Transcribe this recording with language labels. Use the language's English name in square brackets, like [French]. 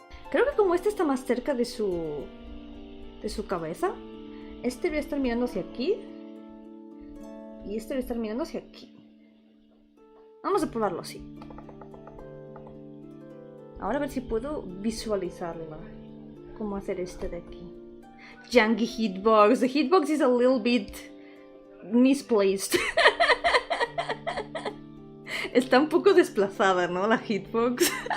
[Spanish] Creo que como este está más cerca de su cabeza, este debe estar mirando hacia aquí y este debe estar mirando hacia aquí. Vamos a probarlo así. Ahora a ver si puedo visualizarla. Cómo hacer este de aquí. [English] Janky hitbox. The hitbox is a little bit misplaced. [Spanish] Está un poco desplazada, ¿no? La hitbox.